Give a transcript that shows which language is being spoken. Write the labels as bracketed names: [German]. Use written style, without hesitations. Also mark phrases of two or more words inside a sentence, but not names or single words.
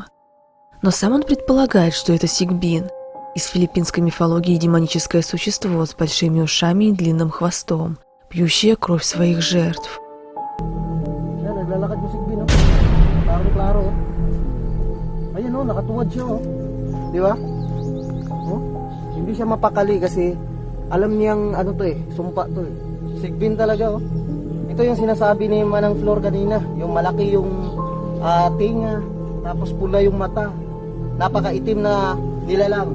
[Russian] Но сам он предполагает, что это Сигбин, из филиппинской мифологии демоническое существо с большими ушами и длинным хвостом, пьющее кровь своих жертв. [Filipino] Naglalakad yung Sigbin, no? Klaro, Ayun, no? Nakatuwad siya, oh. Di ba? Oh? Hindi siya mapakali kasi alam niyang ano to sumpa to Sigbin talaga, oh. Ito yung sinasabi ni Manang Flor kanina, yung malaki yung tinga, tapos pula yung mata, napakaitim na nilalang.